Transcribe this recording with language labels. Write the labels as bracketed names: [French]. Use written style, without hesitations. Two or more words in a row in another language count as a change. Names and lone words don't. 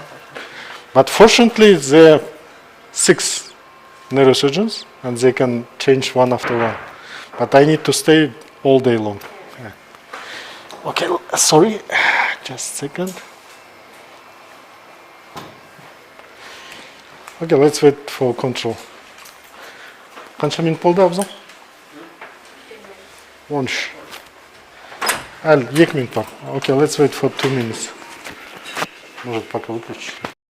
[English] But fortunately, there are 6 neurosurgeons, and they can change one after one. But I need to stay all day long. Yeah. Okay, sorry, just a second. Okay, let's wait for control. [Kazakh] Қанша минут болды, Абзал? 13. Әлі 2 минут бар. [English] Okay, let's wait for 2 minutes. [Russian] Может, пока выключить.